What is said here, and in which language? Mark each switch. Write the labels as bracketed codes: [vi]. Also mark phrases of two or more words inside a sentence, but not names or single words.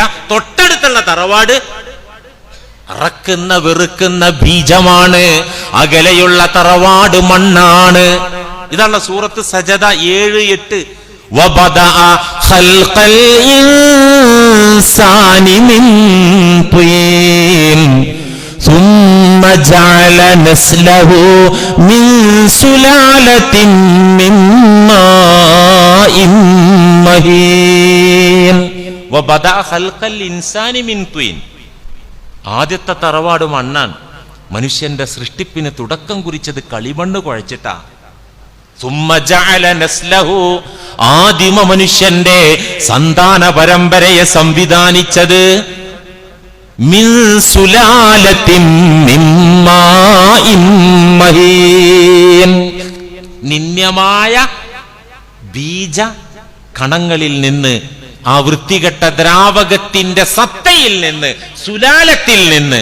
[ml] തൊട്ടടുത്തുള്ള തറവാട് അറക്കുന്ന വെറുക്കുന്ന ബീജമാണ്, അകലെയുള്ള തറവാട് മണ്ണാണ്. ഇതാണ് സൂറത്ത് സജദ 7-8. [ar] وبدأ خلق الإنسان من طين ثم جعل نسله من سلالة من ماء مهين وبدأ خلق الإنسان من طين. [ml] ആദ്യത്തെ തറവാട് മണ്ണാണ്. മനുഷ്യന്റെ സൃഷ്ടിപ്പിന് തുടക്കം കുറിച്ചത് കളിമണ്ണ് കുഴച്ചിട്ടാ. [ar] ثم جعل نسله, [ml] ആദിമ മനുഷ്യന്റെ സന്താന പരമ്പരയെ സംവിധാനിച്ചത് [ar] من سلالة من ماء [ml] പുണ്യമായ ബീജ കണങ്ങളിൽ നിന്ന്, ആ വൃത്തികെട്ട ദ്രാവകത്തിന്റെ സത്തയിൽ നിന്ന്, സുലാലത്തിൽ നിന്ന്.